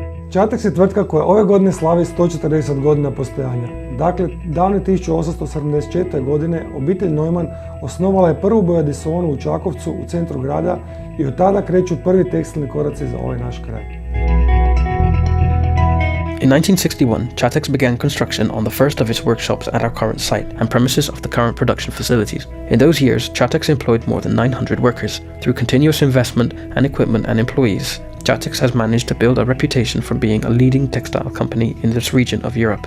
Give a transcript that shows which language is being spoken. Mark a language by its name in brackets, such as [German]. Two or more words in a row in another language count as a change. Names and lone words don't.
[Croatian] Čateks je tvrtka koja ove godine slavi 140 godina postojanja. Dakle, davne 1874. godine obitelj Neumann osnovala je prvu bojadisonu u Čakovcu u centru grada i od tada kreću prvi tekstilni koraci za ovaj naš kraj. [English] In 1961, Čateks began construction on the first of its workshops at our current site and premises of the current production facilities. In those years, Čateks employed more than 900 workers. Through continuous investment and equipment and employees, Čateks has managed to build a reputation for being a leading textile company in this region of Europe.